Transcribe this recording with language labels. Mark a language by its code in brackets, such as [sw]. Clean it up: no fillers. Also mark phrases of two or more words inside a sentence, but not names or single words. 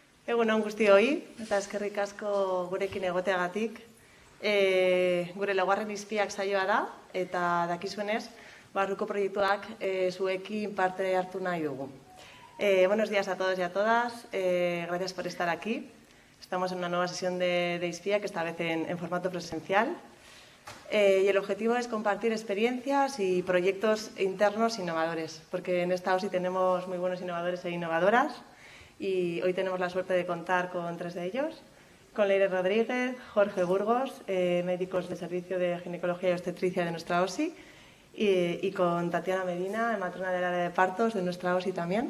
[eu] Egunon guztioi, eta eskerrik asko gurekin egoteagatik. Gure laugarren izpiak saioa da, eta dakizuenez, barruko proiektuak zuekin parte hartu nahi dugu. [es] Buenos días a todos y a todas, gracias por estar aquí. Estamos en una nueva sesión de ISPIAC, esta vez en formato presencial. Y el objetivo es compartir experiencias y proyectos internos innovadores, porque en esta OSI tenemos muy buenos innovadores e innovadoras y hoy tenemos la suerte de contar con 3 de ellos, con Leire Rodríguez, Jorge Burgos, médicos de servicio de ginecología y obstetricia de nuestra OSI, y con Tatiana Medina, matrona del área de partos de nuestra OSI también.